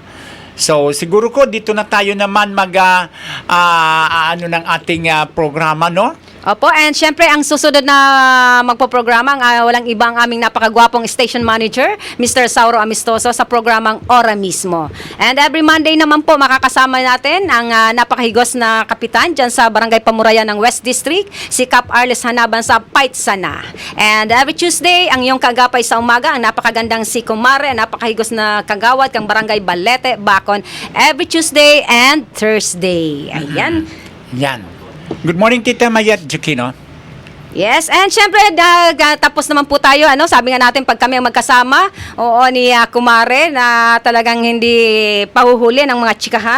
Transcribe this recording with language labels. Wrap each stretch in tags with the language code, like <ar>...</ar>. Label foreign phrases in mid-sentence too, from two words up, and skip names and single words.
<tl>So, siguro ko, dito na tayo naman ano ng ating programa, no? Opo, and syempre ang susunod na magpo-programa walang ibang aming napakagwapong</tl> <en>station manager,</en> <tl>Mr. Sauro Amistoso sa programang Ora mismo.</tl> <en>And every Monday</en> <tl>naman po makakasama natin ang napakahigos na kapitan dyan sa Barangay Pamurayan ng West District, si Cap Arles Hanaban sa Paitsana.</tl> <en>And every Tuesday,</en> <tl>ang iyong kagapay sa umaga, ang napakagandang si Kumare, ang napakahigos na kagawad kang Barangay Balete,</tl> <en>Bacon, every Tuesday and Thursday.</en> <tl>Ayan. Yan.</tl> <en>Good morning, Tita Mayet Jukino.</en> <tl>Yes, and syempre tapos naman po tayo, sabi nga natin pag kami ang magkasama, ni Kumare na talagang hindi pahuhuli ng mga tsikahan.</tl>